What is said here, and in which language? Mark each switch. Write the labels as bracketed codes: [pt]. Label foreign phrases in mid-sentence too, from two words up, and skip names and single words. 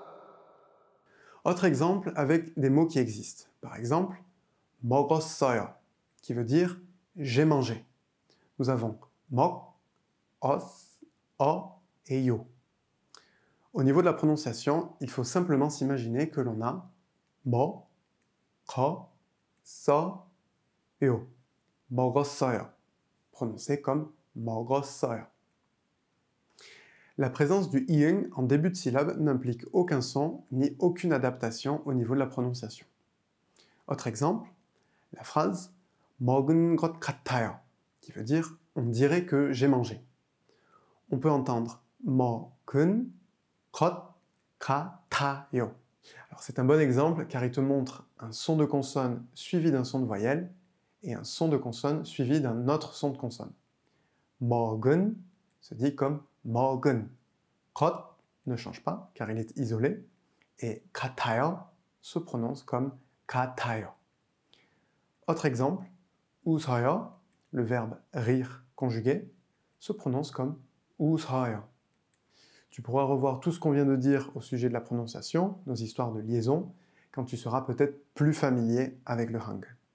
[fr] Autre exemple avec des mots qui existent. Par exemple, 먹었어요, qui veut dire j'ai mangé. Nous avons 먹, os, o et yo. Au niveau de la prononciation, il faut simplement s'imaginer que l'on a mo, ko, so, yo. [ko] 먹었어요, [fr] prononcé comme 먹었어요. La présence du iung en début de syllabe n'implique aucun son ni aucune adaptation au niveau de la prononciation. Autre exemple, la phrase [ko] 먹은 것 같아요, [fr] qui veut dire on dirait que j'ai mangé. On peut entendre [ko] 먹은 것 같아요. [fr] Alors c'est un bon exemple car il te montre un son de consonne suivi d'un son de voyelle et un son de consonne suivi d'un autre son de consonne. 먹은 se dit comme 먹은. 것 ne change pas car il est isolé et 같아요 se prononce comme 같아요. Autre exemple, 웃어요, le verbe rire conjugué, se prononce comme 웃어요. Tu pourras revoir tout ce qu'on vient de dire au sujet de la prononciation, nos histoires de liaison, quand tu seras peut-être plus familier avec le hangul.